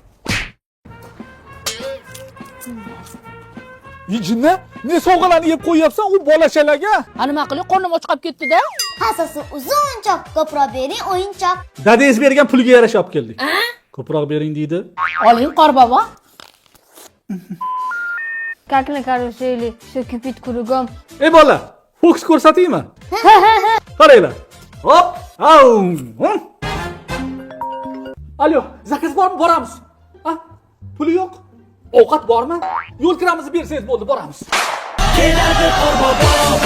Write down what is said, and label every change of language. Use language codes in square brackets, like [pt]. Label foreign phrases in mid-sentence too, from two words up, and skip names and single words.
[uz] Jinni, ne sovg'alarni yeb qo'yapsan u bolachalarga? Nima qilay, qornim och qolib ketdi-da. Hassasi uzunchoq, ko'proq bering o'yinchoq. Dadangiz bergan pulga yarasha olib keldik. Ko'proq bering deydi. Oling qorbobo. [ru] Как на карусели, все кипит кругом. [uz] Ey bola, fokus ko'rsataymi? Qaranglar. Hop, au. Alo, zakaz bormi? Boramiz. Puli yo'q. Ovqat bormi? Yo'l kiramizni bersangiz bo'ldi, boramiz. Keladi qorbobo